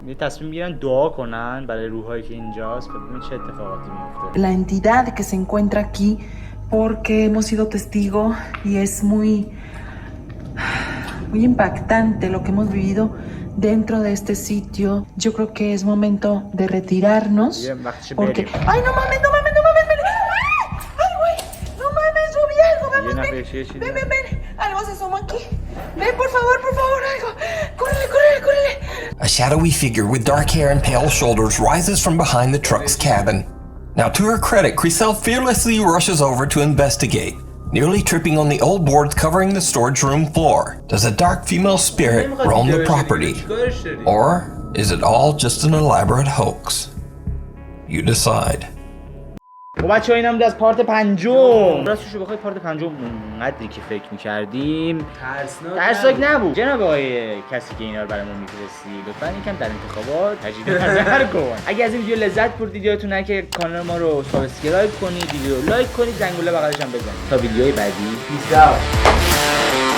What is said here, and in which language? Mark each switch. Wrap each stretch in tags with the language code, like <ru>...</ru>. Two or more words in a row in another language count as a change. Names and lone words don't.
<fa>تصمیم میگیرن دعا کنن برای روحایی که اینجاست ببینید چه اتفاقاتی میفته.</fa> <es>la entidad que se encuentra aquí porque hemos sido testigo y es muy impactante lo que hemos vivido dentro de este sitio. Yo creo que es momento de retirarnos porque ay no mames ay güey no mames subí algo vamos ven algo se asomó aquí ven por favor algo córrele</es> <en>A a shadowy figure with dark hair and pale shoulders rises from behind the truck's cabin. Now, to her credit, Crisel fearlessly rushes over to investigate, nearly tripping on the old boards covering the storage room floor. Does a dark female spirit roam the property? Or is it all just an elaborate hoax? You decide.</en> <fa>خب بچه‌ها اینم از پارت پنجم. راستش رو بخوای پارت پنجم اونقدری که فکر می‌کردیم ترسناک نبود. جناب آقای کسی که اینا رو برامون می‌فرستی لطفاً یکم در انتخابات تجدید نظر کن. اگه از این ویدیو لذت بردید یادتون نره که کانال ما رو سابسکرایب کنید، ویدیو رو لایک کنید، زنگوله بغلش هم بزنید تا ویدیوهای بعدی.</fa>